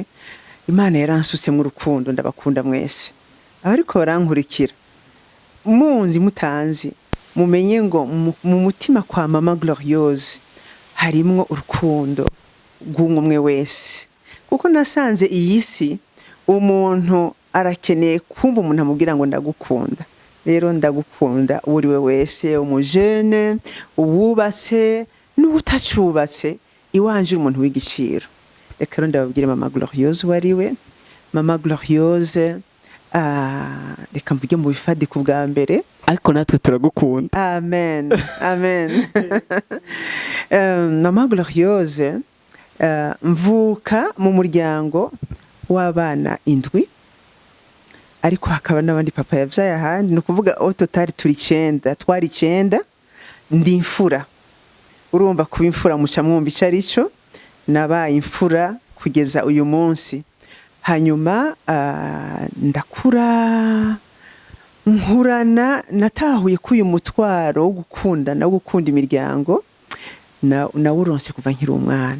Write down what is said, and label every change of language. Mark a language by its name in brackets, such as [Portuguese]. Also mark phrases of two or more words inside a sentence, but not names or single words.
[Rundi] Imana yaransuse mu rukundo, ndabakunda mwese. Abariko barankurikira munzi mutanzi, mumenye ngo mu mutima kwa Mama Gloriose harimwo urukundo rw'umwe wese, kuko nasanze iyi si umuntu arakeneye kumva umuntu amubwira ngo ndagukunda. Rero ndagukunda uri we wese, umujene, uwubatse n'utacubatse, iwanje umuntu w'igiciro. Reka rero ndababwire Mama Gloriose wari we. Mama Gloriose reka mvuge mu bifadiko bwa mbere, ariko natwe turagukunda. Amen, amen. Mama Gloriose mvuka mu muryango w'abana 7, ariko hakaba n'abandi papa yavyaye ahandi. Ni ukuvuga [French] au total [Rundi] twari 9, ndi imfura. Urumva kuba imfura muca mwumva ico arico. Nabaye imfura kugeza uyu munsi. Hanyuma ndakura nkurana, natahuye ko uyu mutwaro wo gukunda no gukunda imiryango nawuronse kuva nkiri umwana.